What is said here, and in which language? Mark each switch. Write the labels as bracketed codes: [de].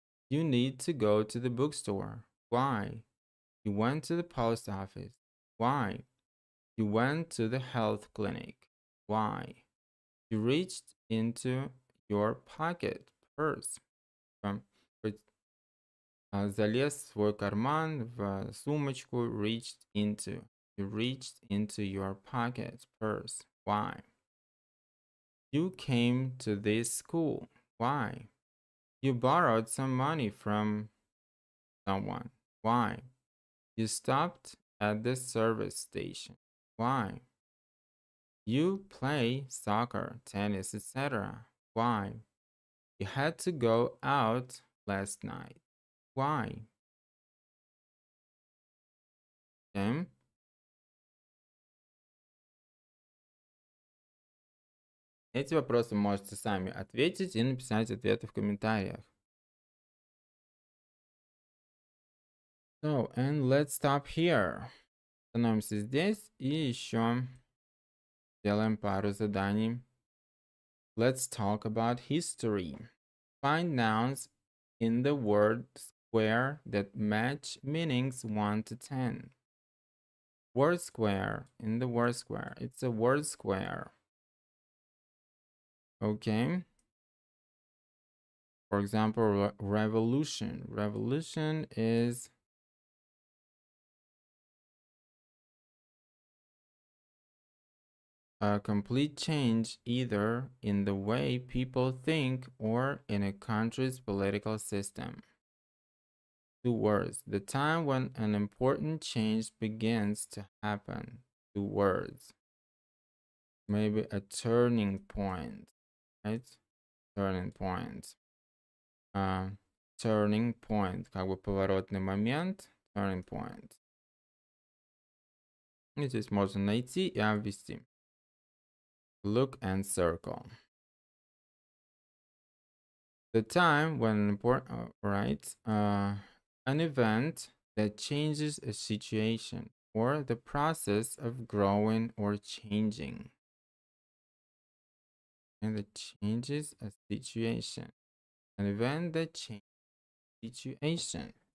[en] You need to go to the bookstore. Why? You went to the post office. Why? You went to the health clinic. Why? You reached into your pocket, purse. [ru] Залез в свой карман, в сумочку, [en] reached into. You reached into your pocket, purse. Why? You came to this school. Why? You borrowed some money from someone. Why? You stopped at the service station. Why? You play soccer, tennis, etc. Why? You had to go out last night. Why? Okay. [ru] Эти вопросы можете сами ответить и написать ответы в комментариях. [en] So, and let's stop here. [ru] Остановимся здесь и еще делаем пару заданий. [en] Let's talk about history. Find nouns in the word square that match meanings 1 to 10. Word square, in the word square. It's a word square. Okay. For example, revolution. Revolution is a complete change either in the way people think or in a country's political system. 2 words. The time when an important change begins to happen. 2 words. Maybe a turning point, right? Turning point. [ru] Turning point, как бы поворотный момент. [en] Turning point. [ru] И здесь можно найти и обвести. [en] Look and circle. The time when an important, an event that changes a situation or the process of growing or changing. And that changes a situation. An event that changes a situation.